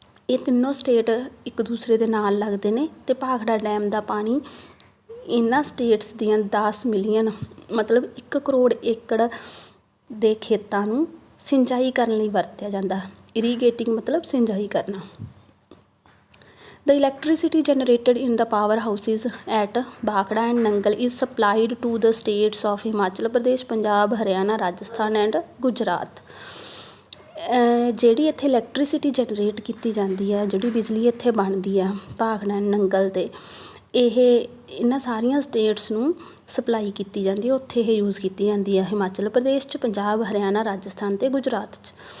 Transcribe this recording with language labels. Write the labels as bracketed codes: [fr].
[pa] ਇਹ ਤਿੰਨੋਂ ਸਟੇਟ ਇੱਕ ਦੂਸਰੇ ਦੇ ਨਾਲ ਲੱਗਦੇ ਨੇ ਅਤੇ ਭਾਖੜਾ ਡੈਮ ਦਾ ਪਾਣੀ ਇਹਨਾਂ ਸਟੇਟਸ ਦੀਆਂ 10 ਮਿਲੀਅਨ ਮਤਲਬ 1 ਕਰੋੜ ਏਕੜ ਦੇ ਖੇਤਾਂ ਨੂੰ ਸਿੰਚਾਈ ਕਰਨ ਲਈ ਵਰਤਿਆ ਜਾਂਦਾ। ਇਰੀਗੇਟਿੰਗ ਮਤਲਬ ਸਿੰਚਾਈ ਕਰਨਾ। [en] The electricity generated in the powerhouses at Bhakra and Nangal is supplied to the states of Himachal Pradesh, Punjab, Haryana, Rajasthan and Gujarat। [pa] ਜਿਹੜੀ ਇੱਥੇ ਇਲੈਕਟ੍ਰੀਸਿਟੀ ਜਨਰੇਟ ਕੀਤੀ ਜਾਂਦੀ ਆ, ਜਿਹੜੀ ਬਿਜਲੀ ਇੱਥੇ ਬਣਦੀ ਆ ਭਾਖੜਾ ਨੰਗਲ 'ਤੇ, ਇਹ ਇਹਨਾਂ ਸਾਰੀਆਂ ਸਟੇਟਸ ਨੂੰ ਸਪਲਾਈ ਕੀਤੀ ਜਾਂਦੀ ਹੈ, ਉੱਥੇ ਇਹ ਯੂਜ਼ ਕੀਤੀ ਜਾਂਦੀ ਆ, ਹਿਮਾਚਲ ਪ੍ਰਦੇਸ਼ 'ਚ, ਪੰਜਾਬ, ਹਰਿਆਣਾ, ਰਾਜਸਥਾਨ ਅਤੇ ਗੁਜਰਾਤ 'ਚ।